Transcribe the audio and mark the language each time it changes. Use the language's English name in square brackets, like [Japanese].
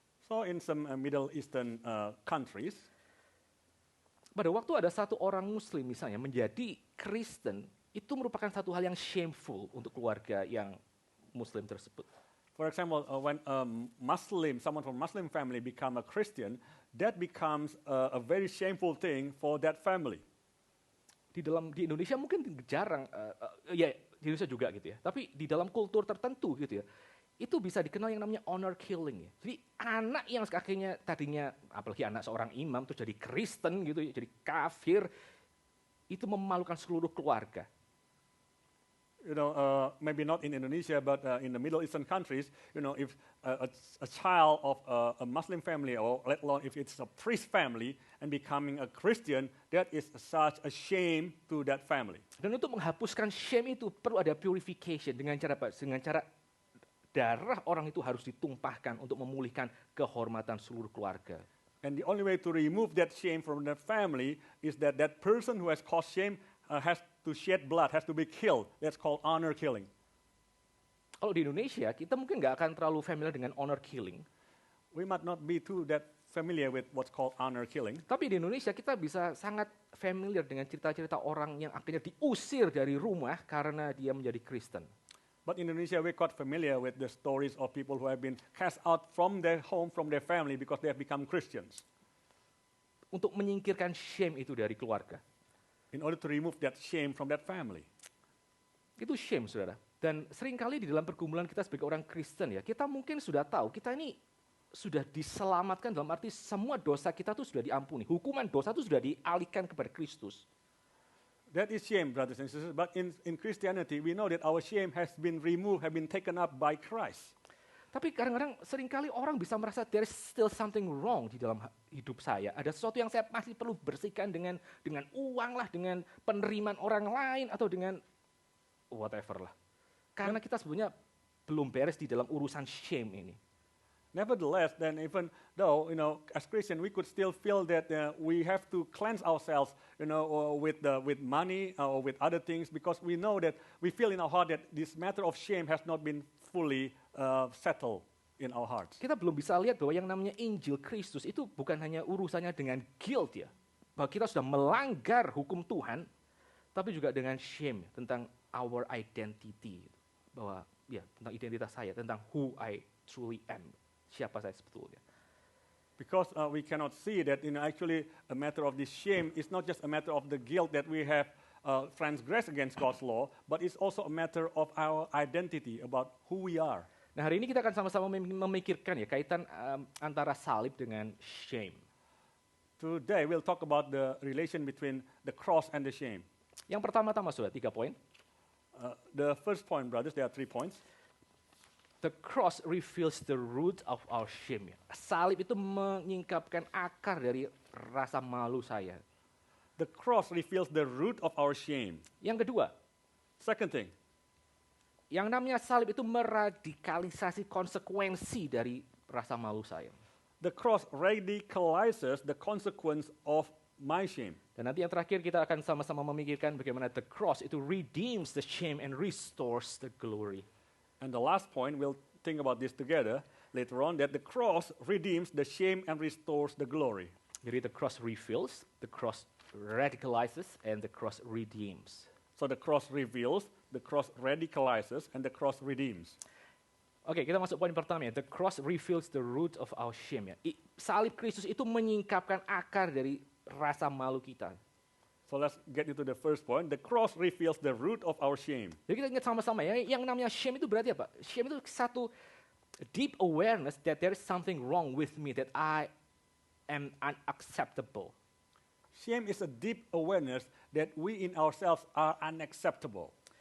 [English] So in some Middle Eastern countries, [Indonesian] pada waktu ada satu orang Muslim misalnya menjadi Kristen, itu merupakan satu hal yang shameful untuk keluarga yang Muslim tersebut. [English] for example, when someone from Muslim family become a Christian, that becomes a very shameful thing for that family. [Indonesian] Di Indonesia mungkin jarang, ya di Indonesia juga gitu ya. Tapi di dalam kultur tertentu gitu ya, itu bisa dikenal yang namanya honor killing ya. Jadi anak yang akhirnya tadinya, apalagi anak seorang imam tuh jadi Kristen gitu, ya, jadi kafir, itu memalukan seluruh keluarga. [English] Maybe not in Indonesia, but in the Middle Eastern countries, if a child of a Muslim family, or let alone if it's a priest family, and becoming a Christian, that is such a shame to that family. [Indonesian] Dan untuk menghapuskan shame itu perlu ada purification dengan cara apa? Dengan cara darah orang itu harus ditumpahkan untuk memulihkan kehormatan seluruh keluarga. [English] And the only way to remove that shame from that family is that that person who has caused shame has to shed blood, has to be killed. That's called honor killing. [Indonesian] Kalau di Indonesia, kita mungkin nggak akan terlalu familiar dengan honor killing. [English] We might not be too that familiar with what's called honor killing. [Indonesian] Tapi di Indonesia kita bisa sangat familiar dengan cerita-cerita orang yang akhirnya diusir dari rumah karena dia menjadi Kristen. [English] But in Indonesia, we're quite familiar with the stories of people who have been cast out from their home, from their family, because they have become Christians. [Indonesian] Untuk menyingkirkan shame itu dari keluarga. [English] In order to remove that shame from that family. [Indonesian] Itu shame, saudara. Dan seringkali di dalam pergumulan kita sebagai orang Kristen ya, kita mungkin sudah tahu, kita ini sudah diselamatkan dalam arti semua dosa kita tuh sudah diampuni. Hukuman dosa itu sudah dialihkan kepada Kristus. [English] That is shame, brothers and sisters. But in Christianity, we know that our shame has been removed, have been taken up by Christ. [Indonesian] Tapi kadang-kadang seringkali orang bisa merasa [English] there is still something wrong [Indonesian] di dalam hidup saya. Ada sesuatu yang saya masih perlu bersihkan dengan uang lah, dengan penerimaan orang lain, atau dengan whatever lah. Karena kita sebenarnya belum beres di dalam urusan shame ini. [English] Nevertheless, then even though, as Christian, we could still feel that we have to cleanse ourselves, or with money or with other things, because we know that we feel in our heart that this matter of shame has not been fully settled in our hearts. [Indonesian] Kita belum bisa lihat bahwa yang namanya Injil Kristus itu bukan hanya urusannya dengan guilt ya, bahwa kita sudah melanggar hukum Tuhan, tapi juga dengan shame tentang [English] our identity, [Indonesian] bahwa ya tentang identitas saya, tentang [English] who I truly am. [Indonesian] Siapa saya sebetulnya. [English] Because we cannot see that actually a matter of this shame is not just a matter of the guilt that we have transgressed against God's law, but it's also a matter of our identity, about who we are. [Indonesian] Nah hari ini kita akan sama-sama memikirkan ya kaitan antara salib dengan shame. [English] Today we'll talk about the relation between the cross and the shame. [Indonesian] Yang pertama-tama sudah 3 poin. [English] The first point, brothers, there are 3 points. The cross reveals the root of our shame. [Indonesian] Salib itu menyingkapkan akar dari rasa malu saya. [English] The cross reveals the root of our shame. [Indonesian] Yang kedua, [English] Second thing, [Indonesian] yang namanya salib itu meradikalisasi konsekuensi dari rasa malu saya. [English] the cross radicalizes the consequence of my shame. [Indonesian] Dan nanti yang terakhir kita akan sama-sama memikirkan bagaimana [English] the cross [Indonesian] itu [English] redeems the shame and restores the glory. And the last point, we'll think about this together later on, that the cross redeems the shame and restores the glory. Jadi the cross reveals, the cross radicalizes, and the cross redeems. So the cross reveals, the cross radicalizes, and the cross redeems. [Indonesian] Oke, kita masuk poin pertama ya. [English] The cross reveals the root of our shame [Indonesian] ya. Salib Kristus itu menyingkapkan akar dari rasa malu kita. [English] So let's get into the first point. The cross reveals the root of our shame. [Indonesian] Jadi kita ingat sama-sama ya, yang namanya shame itu berarti apa? [English] Shame [Indonesian] itu satu [English] deep awareness that there is something wrong with me, that I am unacceptable. Shame is a deep awareness that we in ourselves are unacceptable.